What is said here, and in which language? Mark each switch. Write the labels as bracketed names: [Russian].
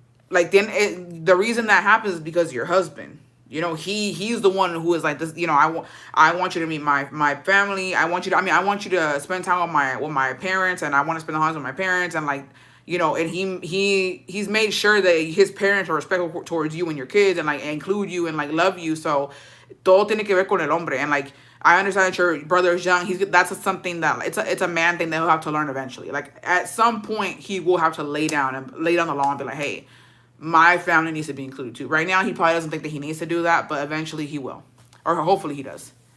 [English] Like, then the reason that happens is because of your husband. You know, he's the one who is like this, you know, I want you to meet my family. I want you to spend time with my parents, and I want to spend the holidays with my parents, and, like, you know, and he's made sure that his parents are respectful towards you and your kids, and, like, include you and, like, love you. [Spanish] So todo tiene que ver con el hombre. [English] And, like, I understand that your brother is young. That's something that it's a man thing that he'll have to learn eventually. Like, at some point he will have to lay down the law and be like, hey, my family needs to be included too. Right now he probably doesn't think that he needs to do that, but eventually he will, or hopefully he does.